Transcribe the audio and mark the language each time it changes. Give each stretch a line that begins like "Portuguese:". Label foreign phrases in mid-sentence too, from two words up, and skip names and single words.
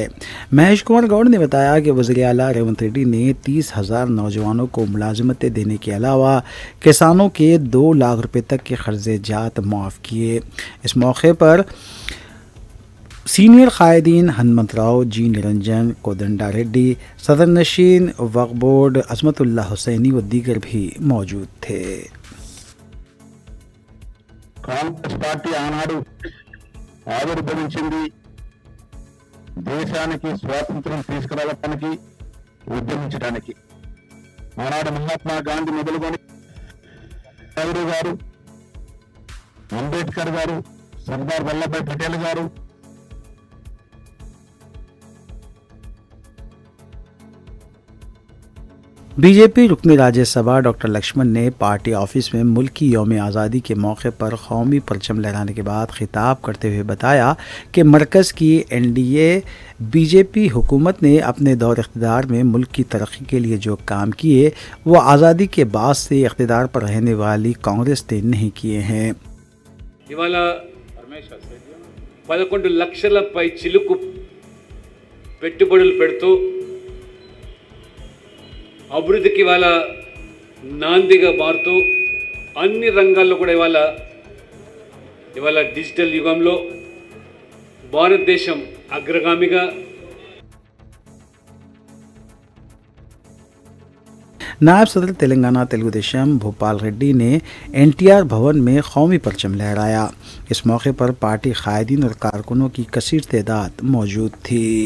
Urdu: مہیش کمار گوڑ نے بتایا کہ وزیر اعلیٰ ریونت ریڈی نے 30,000 نوجوانوں کو ملازمتیں دینے کے علاوہ کسانوں کے 2 لاکھ روپے تک کے قرضہ جات معاف کیے. اس موقع پر سینئر قائدین ہنومنت راؤ، جی نرنجن، کودنڈا ریڈی، صدر نشین وقف بورڈ عظمت اللہ حسینی و دیگر بھی موجود تھے.
Telugu: కాంగ్రెస్ పార్టీ ఆనాడు ఆవిర్భవించింది దేశానికి స్వాతంత్రం తీసుకురావడానికి, ఉద్యమించడానికి. ఆనాడు మహాత్మా గాంధీ మొదలుకొని నెహ్రూ గారు, అంబేద్కర్ గారు, సర్దార్ వల్లభాయ్ పటేల్ గారు,
Urdu: بی جے پی رکن راجیہ سبھا ڈاکٹر لکشمن نے پارٹی آفس میں ملک کی یوم آزادی کے موقع پر قومی پرچم لہرانے کے بعد خطاب کرتے ہوئے بتایا کہ مرکز کی این ڈی اے بی جے پی حکومت نے اپنے دور اقتدار میں ملک کی ترقی کے لیے جو کام کیے وہ آزادی کے بعد سے اقتدار پر رہنے والی کانگریس نے نہیں کیے ہیں.
Telugu: ఇవాళ 11 లక్షల పై చిలుకు పెట్టుబడులు పెడుతూ అభివృద్ధికి ఇవాళ నాందిగా మారుతూ అన్ని రంగాల్లో కూడా ఇవాళ డిజిటల్ యుగంలో భారతదేశం అగ్రగామిగా
Urdu: نائب صدر تلنگانہ تلگودیشم بھوپال ریڈی نے این ٹی آر بھون میں قومی پرچم لہرایا. اس موقع پر پارٹی قائدین اور کارکنوں کی کثیر تعداد موجود تھی.